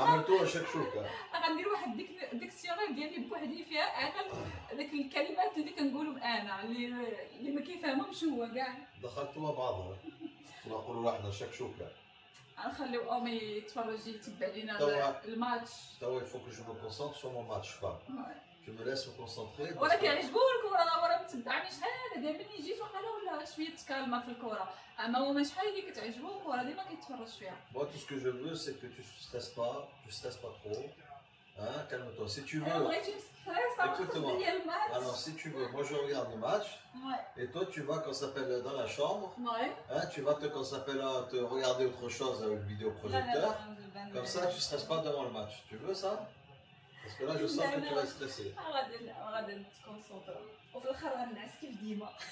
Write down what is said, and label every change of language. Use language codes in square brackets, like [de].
[ar] عملتوها شكشوكه. غندير واحد الديكسيونير ديالي بوحدي فيها انا داك الكلمات اللي كنقولهم انا اللي ما كيفهمهمش هو كاع. دخلتوها بعضها ونقولوا احنا شكشوكه. نخليو امي يتفرج يتبع لينا الماتش. [fr] توا il faut que je me concentre sur mon match femme. Je me laisse me concentrer. [ar] ولا كيعجبو الكره ولا متبعني شحال دابا ملي جيت وقال ولا شويه تكالما في الكره، اما هو شحال اللي كتعجبو الكره ديما كيتفرج فيها. [fr] Moi tout ce que je veux c'est que tu stresses pas trop. Hein, calme-toi. Si tu veux. Écoute-moi. Alors si tu veux, moi je regarde le match. Et toi tu vas quand ça s'appelle dans la chambre. Hein, tu vas quand ça s'appelle te regarder autre chose avec le vidéoprojecteur. Comme ça tu stresses pas devant le match. Tu veux ça? Parce que là je sens que tu vas stresser. [ar] غادي نتكونسونطرا وفي الاخر غنعس كيف ديما.